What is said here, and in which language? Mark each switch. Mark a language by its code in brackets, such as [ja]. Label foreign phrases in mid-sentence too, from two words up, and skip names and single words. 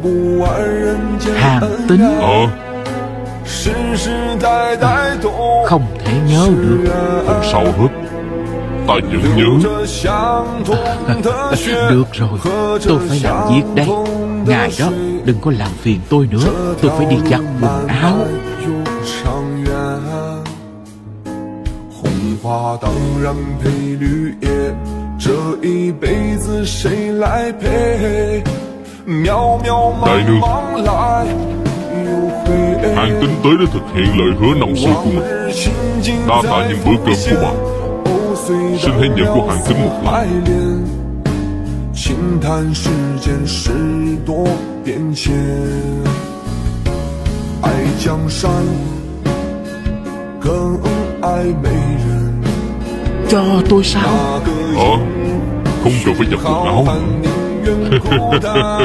[vi] Hàn Tính? Không thể nhớ được. Không sao hết, ta vẫn nhớ. Được rồi, tôi phải làm việc đây. Ngài đó, đừng có làm phiền tôi nữa. Tôi phải đi giặt quần áo. [zh] 红花当然配绿叶，这一辈子谁来陪？渺渺茫茫来又回。 [vi] Hàn Tính tới để thực hiện lời hứa năm xưa của mình. Đa tạ những bữa cơm của bà. Xin hãy nhận của Hàn Tính một lần. [zh] 轻叹世间事多变迁，爱江山更爱美人。 [vi] Cho tôi sao? Không cần phải giặt quần áo.